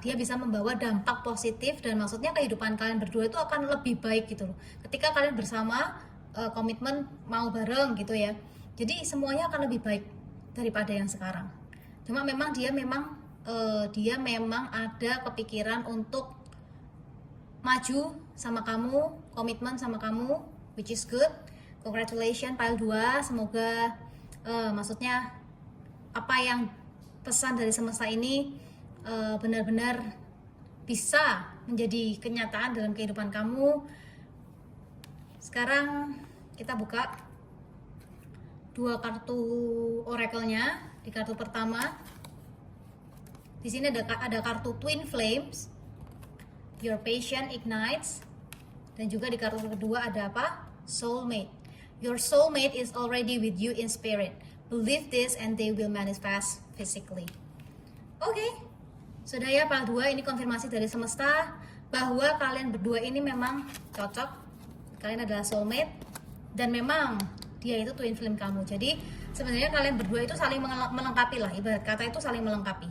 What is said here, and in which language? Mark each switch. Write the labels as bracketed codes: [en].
[id] Dia bisa membawa dampak positif dan maksudnya kehidupan kalian berdua itu akan lebih baik gitu loh. Ketika kalian bersama komitmen mau bareng gitu ya. Jadi semuanya akan lebih baik daripada yang sekarang. Cuma memang dia memang ada kepikiran untuk maju sama kamu, komitmen sama kamu, [en] which is good. Congratulations pile 2. [id] Semoga maksudnya apa yang pesan dari semesta ini benar-benar bisa menjadi kenyataan dalam kehidupan kamu. Sekarang kita buka 2 kartu oracle-nya. Di kartu pertama, di sini ada kartu Twin Flames, Your Passion Ignites, dan juga di kartu kedua ada apa? Soulmate. [en] Your soulmate is already with you in spirit. Believe this and they will manifest physically. [id] Oke, sudah ya Pak 2, ini konfirmasi dari semesta bahwa kalian berdua ini memang cocok. Kalian adalah soulmate dan memang dia itu twin flame kamu. Jadi sebenarnya kalian berdua itu saling melengkapi lah, ibarat kata itu saling melengkapi.